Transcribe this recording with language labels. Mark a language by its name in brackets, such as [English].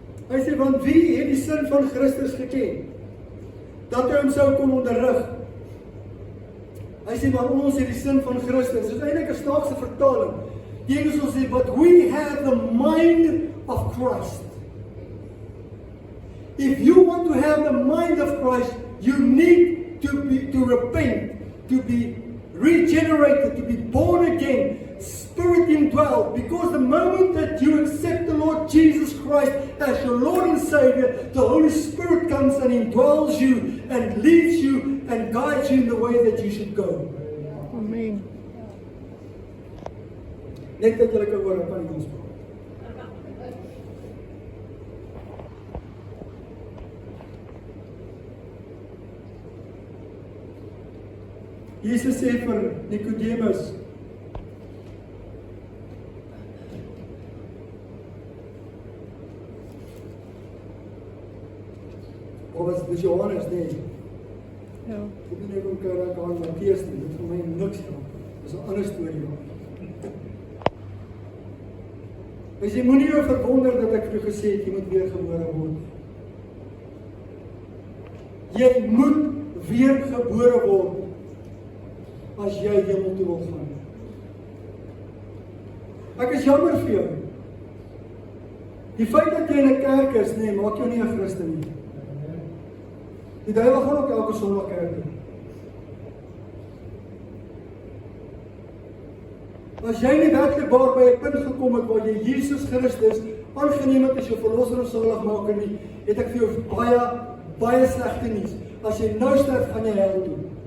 [Afrikaans] Hy sê, want wie het die sin van Christus geken? Dat hy hom sou kon onderrig. Hy sê, maar ons het die sin van Christus. Dit is eintlik 'n snaakse vertaling. Die Engels sê, [English] but we have the mind of Christ. If you want to have the mind of Christ, you need to repent, to be regenerated, to be born again, Spirit indwelled, because the moment that you accept the Lord Jesus Christ as your Lord and Savior, the Holy Spirit comes and indwells you and leads you and guides you in the way that you should go. Amen. [Afrikaans] Net dat julle kan hoor, ek kan nie ons praat. Jesus sê vir Nicodemus, of was dit Johannes, nee? Ja. Ek weet nie hoe kan ek aan Matteus nie, dit vir my niks help. Dis 'n ander storie daar. Jy moenie jou verwonder dat ek vir jou gesê het, jy moet weer gebore word. Jy moet weer gebore word as jy hemel toe wil gaan. Ek is jammer vir jou. Die feit dat jy in 'n kerk is, nee, maak jou nie 'n Christen nie. Die duiwel gaan ook elke Sondag kerk toe. As jy nie werklik waar by 'n punt gekom het waar jy Jesus Christus aangeneem het as jou verlosser en saligmaker nie, het ek vir jou baie slegte nuus. As jy nou sterf, gaan jy hel toe.